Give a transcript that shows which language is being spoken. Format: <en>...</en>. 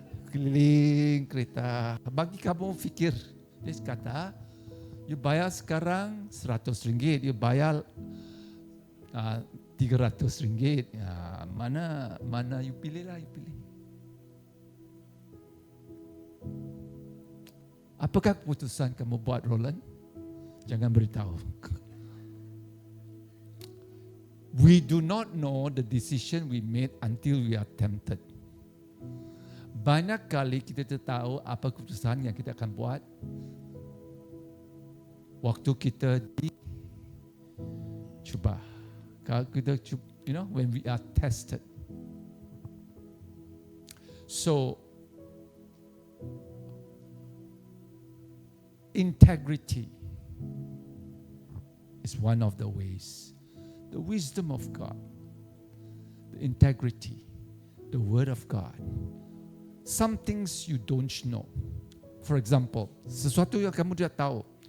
<ms>Keliling kereta. Bagi kamu fikir. Dia kata, you bayar sekarang RM100, you bayar RM300. Ya, mana you pilih lah, you pilih. Apakah keputusan kamu buat, Roland? Jangan beritahu.</ms> <en>We do not know the decision we made until we are tempted.</en> <ms>Banyak kali kita tidak tahu apa keputusan yang kita akan buat waktu kita dicuba. Kalau kita cuba,</ms> <en>when we are tested. So, integrity is one of the ways. The wisdom of God, the integrity, the word of God. Some things you don't know. For example,</en> <ms>sesuatu yang kamu tidak tahu.</ms>